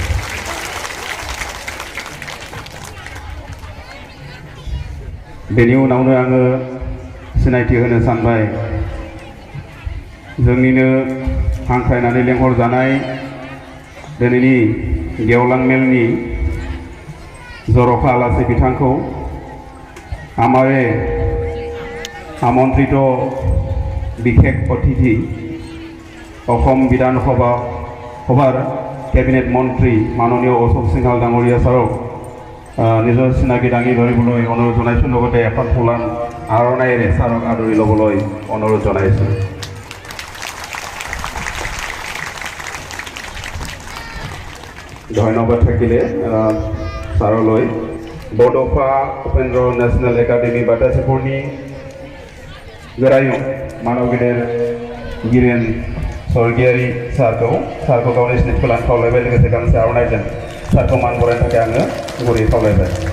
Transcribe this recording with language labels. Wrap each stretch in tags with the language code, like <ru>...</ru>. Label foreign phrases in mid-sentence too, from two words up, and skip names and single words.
<brx>बेनि उनावनो आङो सिनायथि होनो सानबाय जोंनिनो हांख्रायनानै लेंहरजानाय दिनैनि गेवलां मेलनि जर'खा आलासि बिथांखौ आमारे</brx> <as>আমন্ত্রিত বিশেষ অতিথি অসম বিধানসভাৰ কেবিনেট মন্ত্ৰী মাননীয় অশোক সিংহাল ডাঙৰীয়া ছাৰক নিজৰ চিনাকি দাঙি ধৰিবলৈ অনুৰোধ জনাইছোঁ লগতে এখন ফুলান আৰণাইৰে ছাৰক আদৰি ল'বলৈ অনুৰোধ জনাইছোঁ। ধন্যবাদ থাকিলে ছাৰলৈ</as> <brx>बड'फा उपेन्द्र नेशनेल एकाडेमी बाथौसाफोरनि गोरायुं मानव गेदेर गिरेन स्वर्गीयारि सारखौ गावनि सिनायथिखौ लानो खावलायबाय लोगोसे गांसे आर'नाइजों सारखौ मान बरायनो थाखाय आङो गुरै खावलायबाय।</brx>